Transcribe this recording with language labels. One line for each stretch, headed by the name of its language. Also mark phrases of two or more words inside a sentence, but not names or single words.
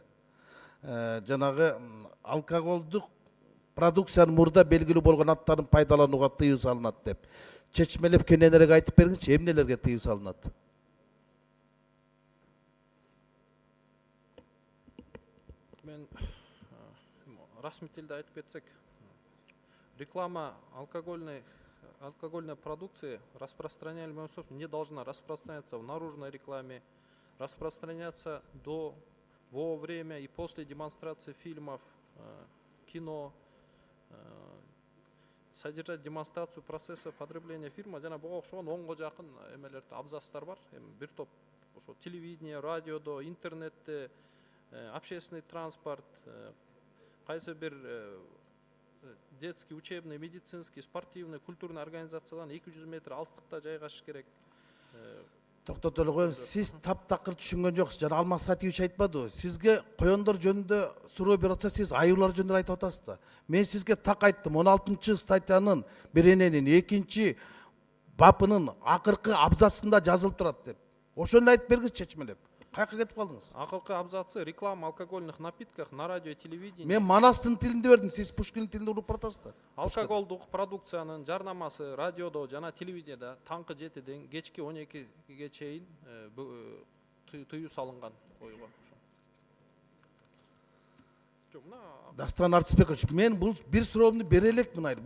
Kyrgyz: Жанагы алкоголдук продукциянын мурда белгилүү болгон аттарын пайдаланууга тыюу салынат деп. Чечмелеп кененирээк айтып бергичи, эмнелерге тыюу салынат? Мен расмий тилде айтып кетсек,
Russian: реклама алкогольной продукции распространяемая не должна распространяться в наружной рекламе, распространяться во время и после демонстрации фильмов, кино, содержать демонстрацию процесса потребления фильма.
Kyrgyz: Жана буга окшогон 10го жакын эмелерде абзацтар бар. Бир топ ошо телевидение, радиодо, интернетте,
Russian: общественный транспорт,
Kyrgyz: кайсы бир
Russian: детский, учебный, медицинский, спортивный, культурный организациялардан
Kyrgyz: 200 метр алыстыкта жайгашыш керек. Токтотолу коюңуз, сиз таптакыр түшүнгөн жоксуз. Жана Алмаз Сатиевич айтпадыбы? Сизге коёндор жөнүндө суроо берип атса, сиз аюулар жөнүндө айтып атасыз да. Мен сизге так айттым, 16-чы статьянын берененин 2-чи бабынын акыркы абзацында жазылып турат деп. Ошону айтып бергиз чечмелеп. Каяка кетип калдыңыз? Акыркы абзацы
Russian: реклама алкогольных напитков на радио и телевидении.
Kyrgyz: Мен Манастын тилинде бердим, сиз Пушкин тилинде уруп баратасыз да. Алкоголдук продукциянын жарнамасы радиодо жана телевидениеде таңкы 7ден кечки 12ге чейин тыюу салынган коюлган. Дастан Артысбекович, мен бул бир суроомду бере элекмин айыл.